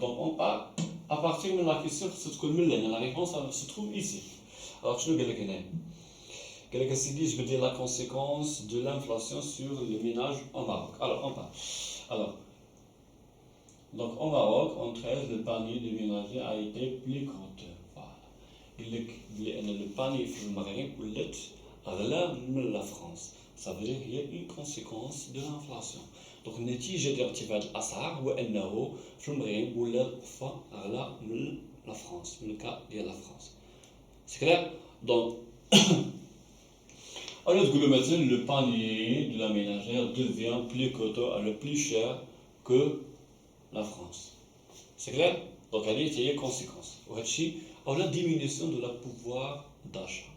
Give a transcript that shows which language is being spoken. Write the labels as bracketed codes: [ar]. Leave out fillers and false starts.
[fr] Donc on part à partir de la question, la réponse se trouve ici. Alors je vais je veux dire la conséquence de l'inflation sur les ménages au Maroc. Alors, on part. Alors, donc au Maroc, en 13, le panier de ménager a été plus coûteux. Voilà. Le panier [ar] في المغرب ولات أغلى من la France. [fr] Ça veut dire qu'il y a une conséquence de l'inflation. Donc, [ar] النتيجة ديال ارتفاع الأسعار هو أنه في المغرب ولا القفة أغلى من la France, من الكا ديال la France. [fr] C'est clair? Donc, alors, le panier de la ménagère devient plus coûteux, plus cher que la France. C'est clair? Donc, il y a des conséquences. Alors, la diminution de la pouvoir d'achat.